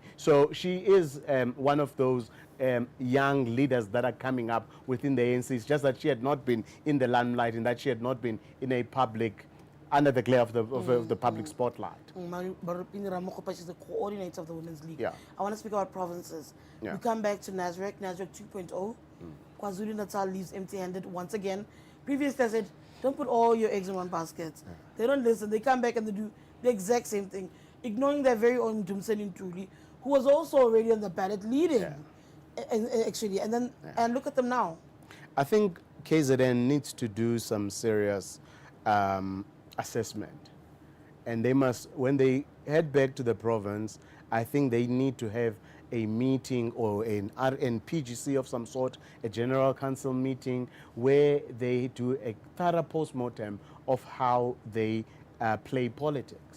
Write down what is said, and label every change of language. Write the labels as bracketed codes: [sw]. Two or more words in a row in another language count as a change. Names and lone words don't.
[en] So she is one of those young leaders that are coming up within the ANC. It's just that she had not been in the limelight, and that she had not been in a public, under the glare of the public spotlight. Marupeni Ramokgopa, she's the coordinator of the Women's League. Yeah. I want to speak about provinces. Yeah. We come back to Nasrec 2.0. Kwazulu-Natal leaves empty-handed once again. Previously I said, don't put all your eggs in one basket. Yeah. They don't listen. They come back and they do the exact same thing, ignoring their very own Dumseni Ntuli, who was also already on the ballot leading. Actually, and then and look at them now. I think KZN needs to do some serious assessment, and they must, when they head back to the province, I think they need to have a meeting or an RNPGC of some sort, a general council meeting, where they do a thorough post-mortem of how they play politics.